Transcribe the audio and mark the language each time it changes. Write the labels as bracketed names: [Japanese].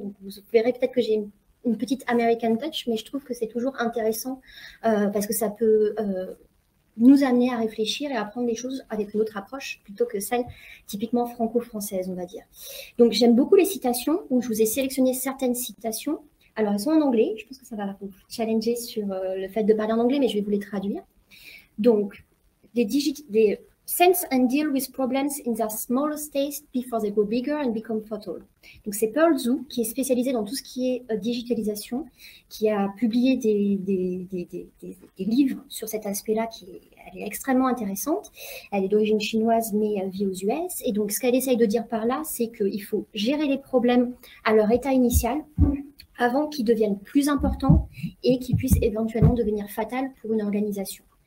[French] Donc, vous verrez peut-être que j'ai une petite [English] American touch, [French] mais je trouve que c'est toujours intéressant parce que ça peut nous amener à réfléchir et à prendre les choses avec une autre approche plutôt que celle typiquement franco-française, on va dire. Donc, j'aime beaucoup les citations, où je vous ai sélectionné certaines citations. Alors, elles sont en anglais. Je pense que ça va vous challenger sur le fait de parler en anglais, mais je vais vous les traduire. [English] Donc, des sense and deal with problems in their smallest stage before they go bigger and become fatal. [French] Donc, c'est Pearl Zhu, qui est spécialisée dans tout ce qui est digitalisation, qui a publié des livres sur cet aspect-là, elle est extrêmement intéressante. Elle est d'origine chinoise, mais elle vit aux US. Et donc, ce qu'elle essaye de dire par là, c'est qu'il faut gérer les problèmes à leur état initial avant qu'ils deviennent plus importants et qu'ils puissent éventuellement devenir fatals pour une organisation.